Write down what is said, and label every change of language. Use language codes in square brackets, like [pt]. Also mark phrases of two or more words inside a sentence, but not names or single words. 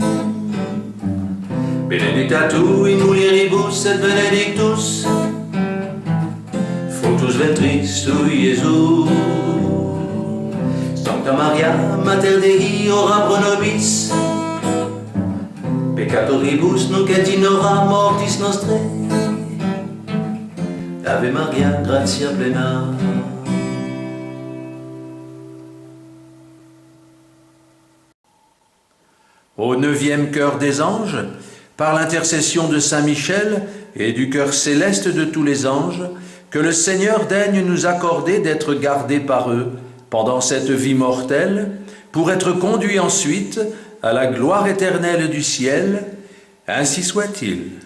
[la] Benedicta tu in mulieribus, et benedictus fructus ventris tui, Iesus. Sancta Maria, Mater Dei, ora pro nobis peccatoribus, nunc et in hora mortis nostrae. Ave Maria, gratia plena. [fr] Au 9e chœur des anges, par l'intercession de Saint Michel et du chœur céleste de tous les anges, que le Seigneur daigne nous accorder d'être gardés par eux pendant cette vie mortelle, pour être conduits ensuite à la gloire éternelle du ciel, ainsi soit-il.